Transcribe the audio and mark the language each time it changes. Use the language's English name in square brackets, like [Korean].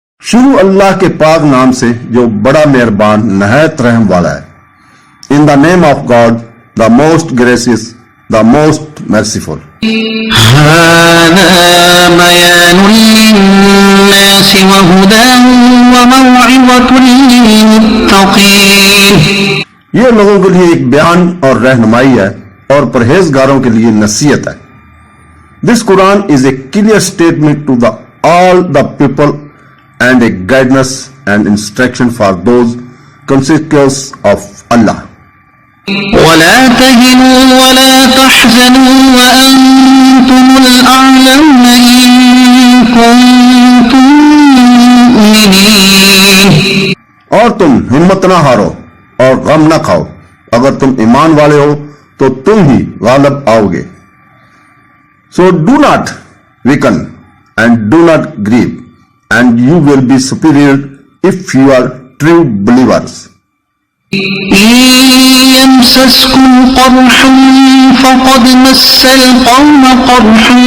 [Urdu] شروع اللہ کے پاک نام سے جو بڑا مہربان نہایت رحم والا ہے. [English] In the name of God, the most gracious, the most merciful. [Arabic] هذا بيان للناس وهدى وموعظة للمتقين. [Urdu] یہ لوگوں کے لیے ایک بیان اور رہنمائی ہے اور پرہیزگاروں کے لیے نصیحت ہے. [English] This Quran is a clear statement to all the people and a guidance and instruction for those conscious of Allah. [Arabic] ولا تهنوا ولا تحزنوا وأنتم الأعلون إن كنتم مؤمنين. [Urdu] اور تم ہمت نہ ہارو اور غم نہ کھاؤ، اگر تم ایمان والے ہو تو تم ہی غالب آؤ گے. [English] So do not weaken and do not grieve, and you will be superior if you are true believers. [Arabic] إن يمسسكم قرح فقد مس القوم قرح